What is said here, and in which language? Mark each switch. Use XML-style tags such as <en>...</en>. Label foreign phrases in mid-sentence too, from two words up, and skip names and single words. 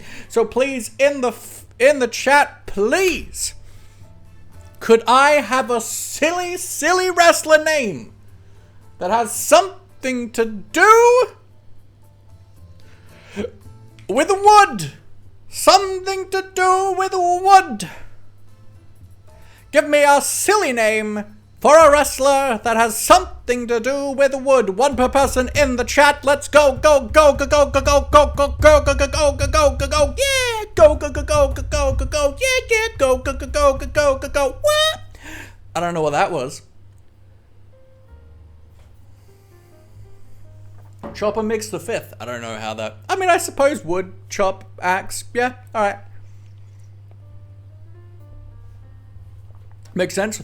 <en>So please, in the chat, please, could I have a silly wrestler name that has something to do with wood? Something to do with wood. Give me a silly name for a wrestler that has something to do with wood. 1 per person in the chat. Let's go, go, go, go, go, go, go, go, go, go, go, go, go, go, go, go, go, yeah, go, go, go, go, go, go, go, go, yeah, yeah, go, go, go, go, go, go, go, go, what? I don't know what that was. Chopper Mix the 5th. I don't know how that. I mean, I suppose wood, chop, axe. Yeah, all right. Makes sense?</en>